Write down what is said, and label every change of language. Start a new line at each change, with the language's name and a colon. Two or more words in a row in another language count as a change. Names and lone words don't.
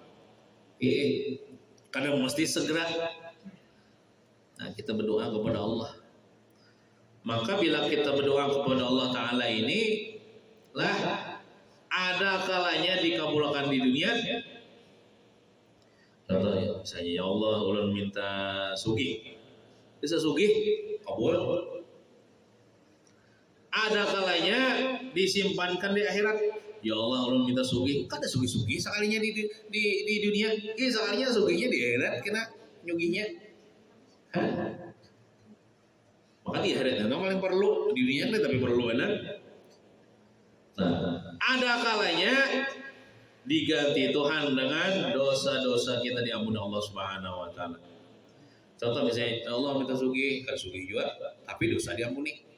Indonesian: Karena mesti segera. Nah, kita berdoa kepada Allah. Maka bila kita berdoa kepada Allah Ta'ala ini lah, ada kalanya dikabulkan di dunia. Contohnya misalnya,
Banjar: ya Allah ulun minta sugih, bisa sugih, kabul.
Indonesian: Ada kalanya disimpankan di akhirat.
Banjar: Ya Allah ulun minta sugih, kada sugih-sugih sekalinya di dunia, sekalinya sugihnya di akhirat kena nyugihnya.
Indonesian: Maka di akhirat itu paling perlu, di dunia tapi perlu benar. Nah, ada kalanya diganti Tuhan dengan dosa-dosa kita diampuni Allah
Arabic: Subhanahu wa taala.
Indonesian: Contoh misalnya, Allah minta sugih, kan sugih juga, tapi dosa diampuni.